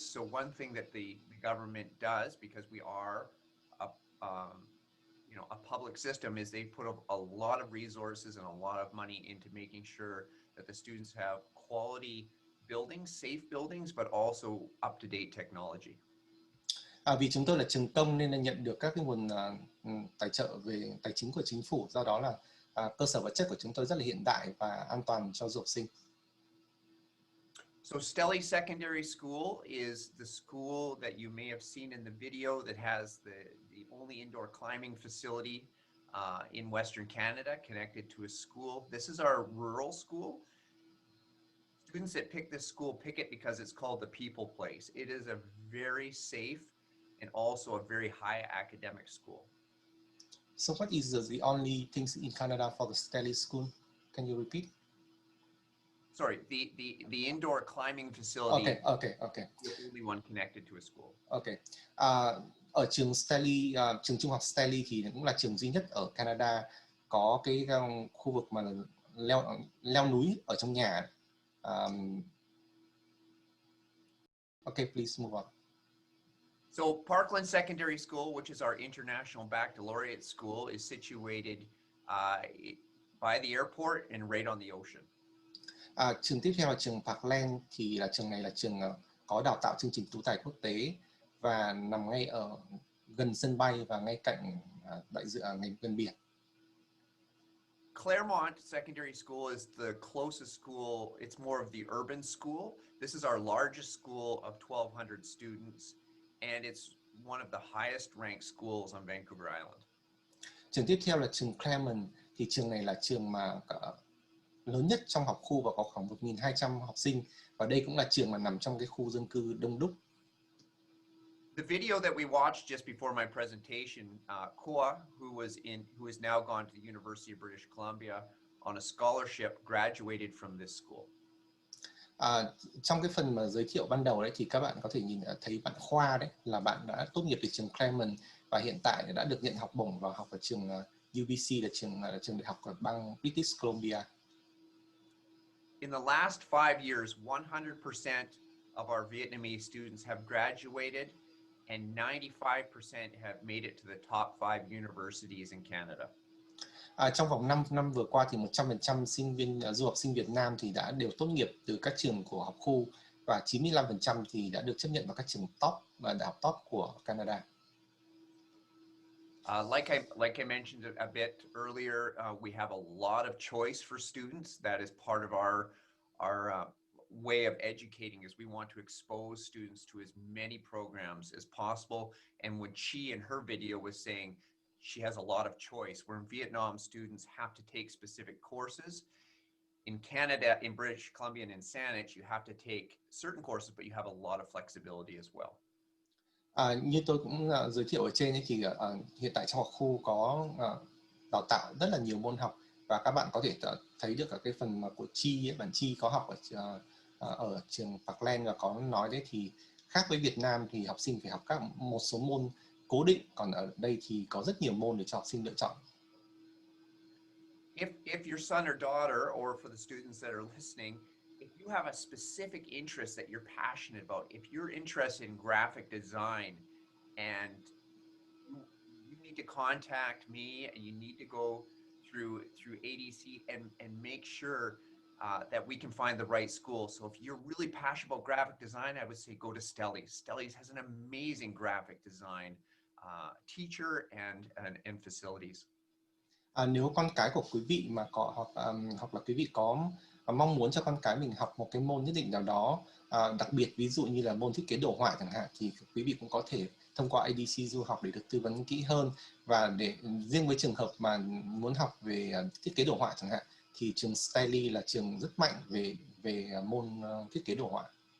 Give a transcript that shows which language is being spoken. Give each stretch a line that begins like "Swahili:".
English: So one thing that the government does, because we are a public system, is they put a lot of resources and a lot of money into making sure that the students have quality buildings, safe buildings, but also up-to-date technology.
Vietnamese: Vì chúng tôi là trường công nên là nhận được các cái nguồn tài trợ về tài chính của chính phủ, do đó là cơ sở vật chất của chúng tôi rất là hiện đại và an toàn cho du học sinh.
English: So Stelly Secondary School is the school that you may have seen in the video that has the only indoor climbing facility in Western Canada connected to a school. This is our rural school. Students that pick this school pick it because it's called the People Place. It is a very safe and also a very high academic school. So what is the only things in Canada for the Stelly School? Can you repeat? Sorry, the indoor climbing facility. Okay. The only one connected to a school. Okay.
Vietnamese: Ở trường Stelly, trường trung học Stelly thì cũng là trường duy nhất ở Canada có cái khu vực mà leo núi ở trong nhà.
English: Okay, please move on. So Parkland Secondary School, which is our international baccalaureate school, is situated by the airport and right on the ocean.
Vietnamese: Trường tiếp theo là trường Parkland, thì trường này là trường có đào tạo chương trình tú tài quốc tế và nằm ngay ở gần sân bay và ngay cạnh ngay gần biển.
English: Claremont Secondary School is the closest school. It's more of the urban school. This is our largest school of 1,200 students, and it's one of the highest ranked schools on Vancouver Island.
Vietnamese: Trường tiếp theo là trường Claremont, thì trường này là trường mà lớn nhất trong học khu và có khoảng 1.200 học sinh, và đây cũng là trường mà nằm trong cái khu dân cư đông đúc.
English: The video that we watched just before my presentation, Koa, who is now gone to the University of British Columbia on a scholarship, graduated from this school.
Vietnamese: Trong cái phần mà giới thiệu ban đầu đấy thì các bạn có thể thấy bạn Khoa đấy là bạn đã tốt nghiệp từ trường Claremont và hiện tại đã được nhận học bổng vào học ở trường UBC, là trường đại học ở bang British Columbia.
English: In the last 5 years, 100% of our Vietnamese students have graduated, and 95% have made it to the top 5 universities in Canada.
Vietnamese: Trong vòng 5 năm vừa qua thì 100% sinh viên du học sinh Việt Nam thì đã đều tốt nghiệp từ các trường của học khu, và 95% thì đã được chấp nhận vào các trường top và đại học top của Canada.
English: Like I mentioned a bit earlier, we have a lot of choice for students. That is part of our way of educating, is we want to expose students to as many programs as possible. And when she in her video was saying she has a lot of choice, where in Vietnam students have to take specific courses, In Canada, in British Columbia, and in Saanich, you have to take certain courses, but you have a lot of flexibility as well.
Vietnamese: Như tôi cũng giới thiệu ở trên ấy, thì hiện tại trong học khu có đào tạo rất là nhiều môn học, và các bạn có thể thấy được cái phần mà của Chi ấy, bạn Chi có học ở trường Parkland và có nói đấy, thì khác với Việt Nam thì học sinh phải học một số môn cố định, còn ở đây thì có rất nhiều môn để cho học sinh lựa chọn.
English: If your son or daughter, or for the students that are listening, if you have a specific interest that you're passionate about, if you're interested in graphic design, and you need to contact me, and you need to go through ADC and make sure that we can find the right school. So if you're really passionate about graphic design, I would say go to Stellies. Stellies has an amazing graphic design teacher and facilities.
Vietnamese: Nếu con cái của quý vị mà có hoặc là quý vị có mong muốn cho con cái mình học một cái môn nhất định nào đó, đặc biệt ví dụ như là môn thiết kế đồ họa chẳng hạn, thì quý vị cũng có thể thông qua ADC du học để được tư vấn kỹ hơn. Và để riêng với trường hợp mà muốn học về thiết kế đồ họa chẳng hạn, thì trường Stellies là trường rất mạnh về môn thiết kế đồ họa.